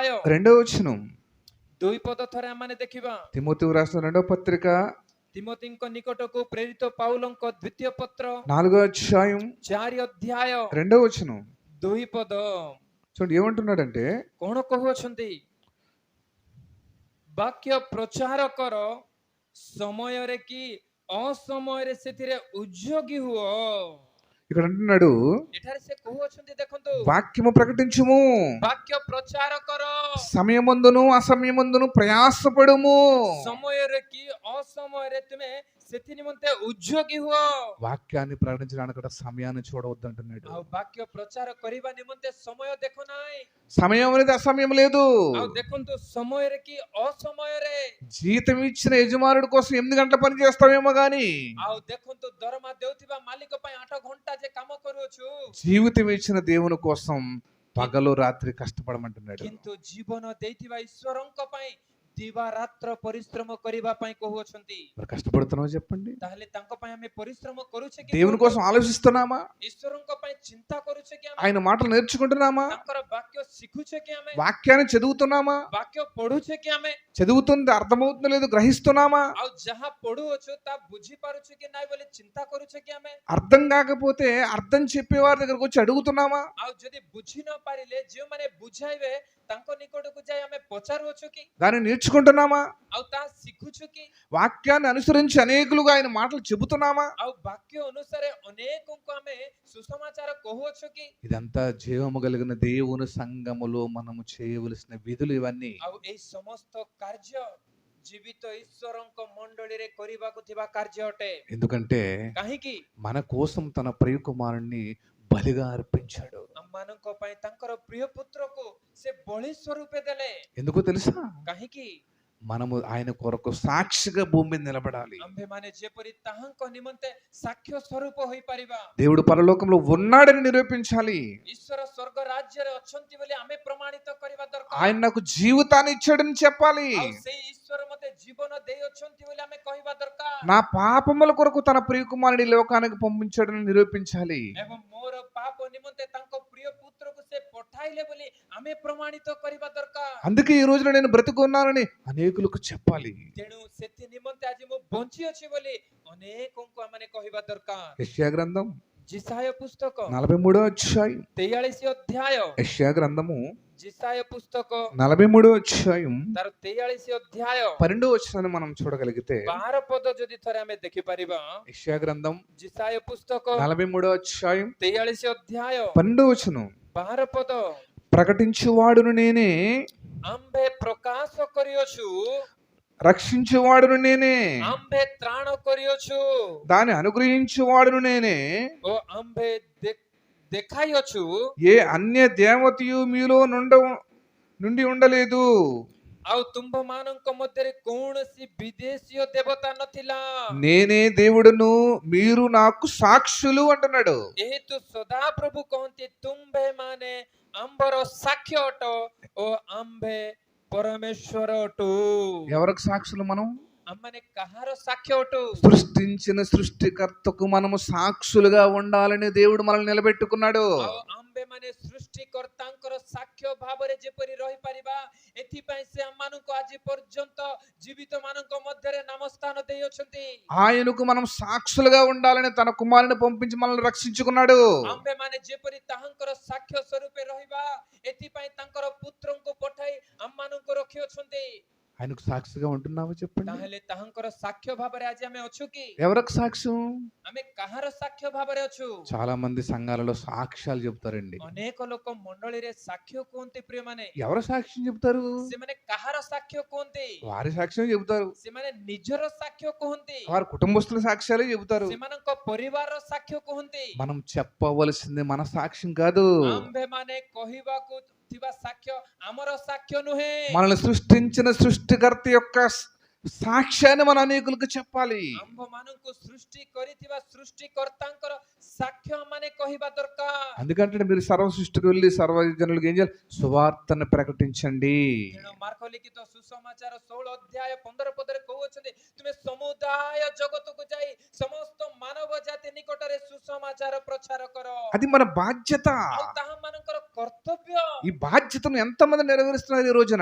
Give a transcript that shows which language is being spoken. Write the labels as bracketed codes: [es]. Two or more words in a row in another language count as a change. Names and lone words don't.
[te] 2వ వచనం. [or] 2 ପଦ ଥରେ ଆମେ ଦେଖିବା [te] తిమోతికి రాసిన 2వ పత్రిక [or] ତିମୋତିଙ୍କ ନିକଟକୁ ପ୍ରେରିତ ପାଉଲଙ୍କ ଦ୍ୱିତୀୟ ପତ୍ର [te] 4వ అధ్యాయం [or] 4 ଅଧ୍ୟାୟ [te] 2వ వచనం. [or] 2 ପଦ [te] చూడండి ఏమంటున్నాడంటే, [or] କଣ କହୁଅଛନ୍ତି ବାକ୍ୟ ପ୍ରଚାର କର ସମୟରେ କି ଅସମୟରେ ସେଥିରେ ଉଦ୍ଯୋଗୀ ହୁଅ [te] ఇక్కడ అంటున్నాడు [or] ଏଠାରେ ସେ କହୁଅଛନ୍ତି ଦେଖନ୍ତୁ [te] వాక్యము ప్రకటించుము, [or] ବାକ୍ୟ ପ୍ରଚାର କର [te] సమయమందును అసమయమందును ప్రయాసపడుము. [or] ସମୟରେ କି ଅସମୟରେ ତୁମେ ସେଥି ନିମନ୍ତେ ଉଦ୍ଯୋଗୀ ହୁଅ [te] వాక్యాన్ని ప్రకటించడానికి కూడా సమయాన్ని చూడవద్దు అంటున్నాడు. [or] ଆଉ ବାକ୍ୟ ପ୍ରଚାର କରିବା ନିମନ୍ତେ ସମୟ ଦେଖ ନାହିଁ [te] సమయం అనేది అసమయం లేదు. [or] ଆଉ ଦେଖନ୍ତୁ ସମୟରେ କି ଅସମୟରେ [te] జీతం ఇచ్చిన యజమానుడి కోసం 8 గంటల పని చేస్తావేమో గాని [or] ଆଉ ଦେଖନ୍ତୁ ଦରମା ଦେଉଥିବା ମାଲିକ ପାଇଁ 8 ଘଣ୍ଟା ଯେ କାମ କରୁଅଛୁ [te] జీవితం ఇచ్చిన దేవుని కోసం పగలు రాత్రి కష్టపడమంటున్నాడు. [or] କିନ୍ତୁ ଜୀବନ ଦେଇଥିବା ଈଶ୍ୱରଙ୍କ ପାଇଁ ଦିବା ରାତ୍ର ପରିଶ୍ରମ କରିବା ପାଇଁ କହୁଅଛନ୍ତି [te] మరి కష్టపడుతున్నావు చెప్పండి? [or] ତାହେଲେ ତାଙ୍କ ପାଇଁ ଆମେ ପରିଶ୍ରମ କରୁଛେ କି [te] దేవుని కోసం ఆలోచిస్తున్నామా? [or] ଈଶ୍ୱରଙ୍କ ପାଇଁ ଚିନ୍ତା କରୁଛେ କି ଆମେ [te] ఆయన మాటలు నేర్చుకుంటున్నామా? [or] ତାଙ୍କର ବାକ୍ୟ ଶିଖୁଛେ କି ଆମେ [te] వాక్యాన్ని చదువుతున్నామా? [or] ବାକ୍ୟ ପଢୁଛେ କି ଆମେ [te] చదువుతుంది అర్థమవుతుందో లేదు గ్రహిస్తున్నామా? [or] ଆଉ ଯାହା ପଢୁଅଛୁ ତା ବୁଝି ପାରୁଛୁ କି ନାଇଁ ବୋଲି ଚିନ୍ତା କରୁଛେ କି ଆମେ [te] అర్థం కాకపోతే అర్థం చెప్పేవారి దగ్గరకు వచ్చి అడుగుతున్నామా? [or] ଆଉ ଯଦି ବୁଝି ନ ପାରିଲେ ଯେଉଁମାନେ ବୁଝାଇବେ ତାଙ୍କ ନିକଟକୁ ଯାଇ ଆମେ ପଚାରୁଅଛୁ କି [te] దాన్ని నేర్చుకుంటున్నామా? [or] ଆଉ ତା ଶିଖୁଛୁ କି [te] వాక్యాన్ని అనుసరించి అనేకులుగా ఆయన మాటలు చెబుతున్నామా? [or] ଆଉ ବାକ୍ୟ ଅନୁସାରେ ଅନେକଙ୍କୁ ଆମେ ସୁସମାଚାର କହୁଅଛୁ କି [te] ఇదంతా జీవము కలిగిన దేవుని సంఘములో మనము చేయవలసిన విధులు ఇవన్నీ. [or] ଆଉ ଏଇ ସମସ୍ତ କାର୍ଯ୍ୟ ଜୀବିତ ଈଶ୍ୱରଙ୍କ ମଣ୍ଡଳୀରେ କରିବାକୁ ଥିବା କାର୍ଯ୍ୟ ଅଟେ [te] ఎందుకంటే [or] କାହିଁକି [te] మన కోసం తన ప్రియ కుమారుణ్ణి బలిగా అర్పించాడు. [or] ଆମମାନଙ୍କ ପାଇଁ ତାଙ୍କର ପ୍ରିୟ ପୁତ୍ରକୁ ସେ ବଳି ସ୍ୱରୂପେ ଦେଲେ [te] ఎందుకో తెలుసా? [or] କାହିଁକି [te] మనము ఆయన కొరకు సాక్షిగా భూమి మీద నిలబడాలి. [or] ଆମ୍ଭେମାନେ ଯେପରି ତାହାଙ୍କ ନିମନ୍ତେ ସାକ୍ଷ୍ୟ ସ୍ୱରୂପ ହୋଇପାରିବା [te] దేవుడు పరలోకంలో ఉన్నాడని నిరూపించాలి. [or] ଈଶ୍ୱର ସ୍ୱର୍ଗ ରାଜ୍ୟରେ ଅଛନ୍ତି ବୋଲି ଆମେ ପ୍ରମାଣିତ କରିବା ଦରକାର [te] ఆయన నాకు జీవితాన్ని ఇచ్చాడని చెప్పాలి. [or] ଆଉ ସେଇ ଈଶ୍ୱର ମତେ ଜୀବନ ଦେଇଅଛନ୍ତି ବୋଲି ଆମେ କହିବା ଦରକାର [te] నా పాపముల కొరకు తన ప్రియ కుమారుని లోకానికి పంపించాడని నిరూపించాలి. [or] ଏବଂ ମୋର ପାପ ନିମନ୍ତେ ତାଙ୍କ ପ୍ରିୟ ପୁତ୍ରକୁ ସେ ପଠାଇଲେ ବୋଲି ଆମେ ପ୍ରମାଣିତ କରିବା ଦରକାର [te] అందుకే ఈ రోజున నేను బ్రతికున్నానని అనేకులకు చెప్పాలి. [or] ତେଣୁ ସେଥି ନିମନ୍ତେ ଆଜି ମୁଁ ବଞ୍ଚି ଅଛି ବୋଲି ଅନେକଙ୍କୁ ଆମେ କହିବା ଦରକାର [te] యెషయా గ్రంథం [or] ଜିସାୟ ପୁସ୍ତକ [te] 43వ అధ్యాయం [or] 43 ଅଧ୍ୟାୟ [te] యెషయా గ్రంథము [or] ଜିସାୟ ପୁସ୍ତକ [te] 43వ అధ్యాయం [or] ତାର 43 ଅଧ୍ୟାୟ [te] 12వ వచనాన్ని మనం చూడగలిగితే [or] 12 ପଦ ଯଦି ଥରେ ଆମେ ଦେଖିପାରିବା [te] యెషయా గ్రంథం [or] ଜିସାୟ పుస్తକ [te] 43వ అధ్యాయం [or] 43 ଅଧ୍ୟାୟ [te] 12వ వచనం. [or] 12 ପଦ [te] ప్రకటించువాడును నేనే, [or] ଆମ୍ଭେ ପ୍ରକାଶ କରିଅଛୁ [te] రక్షించువాడును నేనే, [or] ଆମ୍ଭେ ତ୍ରାଣ କରିଅଛୁ [te] దాన్ని అనుగ్రహించువాడును నేనే. [or] ଓ ଆମ୍ଭେ ଦେଖାଇଅଛୁ [te] ఏ అన్య దేవతయు మీలో నుండి ఉండలేదు. [or] ଆଉ ତୁମ୍ଭମାନଙ୍କ ମଧ୍ୟରେ କୌଣସି ବିଦେଶୀୟ ଦେବତା ନଥିଲା [te] నేనే దేవుడును, మీరు నాకు సాక్షులు అంటున్నాడు. [or] ଯେହେତୁ ସଦାପ୍ରଭୁ କହନ୍ତି ତୁମ୍ଭେ ମାନେ ଆମ୍ଭର ସାକ୍ଷ୍ୟ ଅଟ ଓ ଆମ୍ଭେ ପରମେଶ୍ୱର ଅଟୁ [te] ఎవరికి సాక్షులు మనం? [or] ଆମମାନେ କାହାର ସାକ୍ଷ୍ୟ ଅଟୁ? [te] సృష్టించిన సృష్టికర్తకు మనము సాక్షులుగా ఉండాలని దేవుడు మనల్ని నిలబెట్టుకున్నాడు. [or] ଆଉ ଆମ୍ଭେମାନେ ସୃଷ୍ଟିକର୍ତ୍ତାଙ୍କର ସାକ୍ଷ୍ୟ ଭାବରେ ଯେପରି ରହିପାରିବା, ଏଥିପାଇଁ ସେ ଆମମାନଙ୍କୁ ଆଜି ପର୍ଯ୍ୟନ୍ତ ଜୀବିତମାନଙ୍କ ମଧ୍ୟରେ ନାମସ୍ଥାନ ଦେଇଅଛନ୍ତି। [te] ఆయనకు మనం సాక్షులుగా ఉండాలని తన కుమారుని పంపించి మనల్ని రక్షించుకున్నాడు. [or] ଆମ୍ଭେମାନେ ଯେପରି ତାହାଙ୍କର ସାକ୍ଷ୍ୟ ସ୍ୱରୂପେ ରହିବା, ଏଥିପାଇଁ ତାଙ୍କର ପୁତ୍ରଙ୍କୁ ପଠାଇ ଆମମାନଙ୍କୁ ରଖିଅଛନ୍ତି। [te] ఆయనకు సాక్షిగా ఉంటున్నావా చెప్పండి? [or] ତାହେଲେ ତାହାଙ୍କର ସାକ୍ଷ୍ୟ ଭାବରେ ଆଜି ଆମେ ଅଛୁ କି? [te] ఎవరికి సాక్ష్యం? [or] ଆମେ କାହାର ସାକ୍ଷ୍ୟ ଭାବରେ ଅଛୁ? [te] చాలా మంది సంఘాలలో సాక్ష్యాలు చెప్తారండి. [or] ଅନେକ ଲୋକ ମଣ୍ଡଳୀରେ ସାକ୍ଷ୍ୟ କୁହନ୍ତି ପ୍ରିୟମାନେ। [te] ఎవరు సాక్ష్యం చెప్తారు? [or] ସେମାନେ କାହାର ସାକ୍ଷ୍ୟ କୁହନ୍ତି? [te] వారి సాక్ష్యం చెబుతారు. [or] ସେମାନେ ନିଜର ସାକ୍ଷ୍ୟ କୁହନ୍ତି, [te] వారి కుటుంబస్తుల సాక్ష్యాలే చెబుతారు. [or] ସେମାନଙ୍କ ପରିବାରର ସାକ୍ଷ୍ୟ କୁହନ୍ତି। [te] మనం చెప్పవలసింది మన సాక్ష్యం కాదు. [or] ଆମ୍ଭେମାନେ କହିବାକୁ ଥିବା ସାକ୍ଷ୍ୟ ଆମର ସାକ୍ష్ୟ ନୁହେଁ। [te] మనల్ని సృష్టించిన సృష్టికర్త యొక్క సాక్ష్యాన్ని మన అనేకులకు చెప్పాలి. [or] ଆମ୍ଭମାନଙ୍କୁ ସୃଷ୍ଟି କରିଥିବା ସୃଷ୍ଟିକର୍ତ୍ତାଙ୍କର ସାକ୍ଷ୍ୟ ଆମମାନେ କହିବା ଦରକାର। [te] అందుకంటే మీరు సర్వ సృష్టికి వెళ్ళి సర్వ జనులకు ఏం చేయాలి? సువార్తను ప్రకటించండి. [or] ତେଣୁ ମାର୍କ ଲିଖିତ ସୁସମାଚାର 16 ଅଧ୍ୟାୟ 15 ପଦରେ କହୁଅଛନ୍ତି, ତୁମେ ସମୁଦାୟ ଜଗତକୁ ଯାଇ ସମସ୍ତ ମାନବ ଜାତି ନିକଟରେ ସୁସମାଚାର ପ୍ରଚାର କର। [te] అది మన బాధ్యత. [or] ଆଉ ତାହା ମାନଙ୍କର କର୍ତ୍ତବ୍ୟ। [te] ఈ బాధ్యతను ఎంతమంది నెరవేరుస్తున్నారు ఈ రోజున?